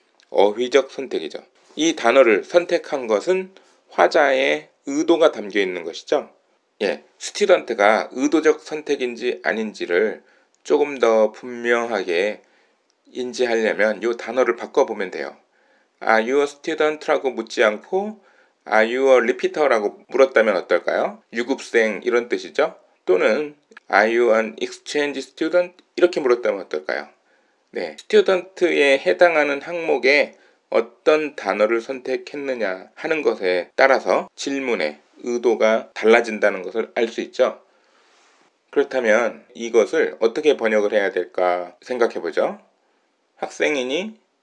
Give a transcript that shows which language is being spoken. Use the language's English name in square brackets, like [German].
[Korean] 어휘적 선택이죠. 이 단어를 선택한 것은 화자의 의도가 담겨 있는 것이죠. student가 의도적 선택인지 아닌지를 조금 더 분명하게 인지하려면 이 단어를 바꿔보면 돼요. [English] Are you a student?라고 [Korean] 묻지 않고 [English] Are you a repeater?라고 [Korean] 물었다면 어떨까요? 유급생 이런 뜻이죠. [English] 또는 Are you an exchange student? [Korean] 이렇게 물었다면 어떨까요? student에 해당하는 항목에 어떤 단어를 선택했느냐 하는 것에 따라서 질문의 의도가 달라진다는 것을 알 수 있죠. 그렇다면 이것을 어떻게 번역을 해야 될까 생각해보죠. 학생이니?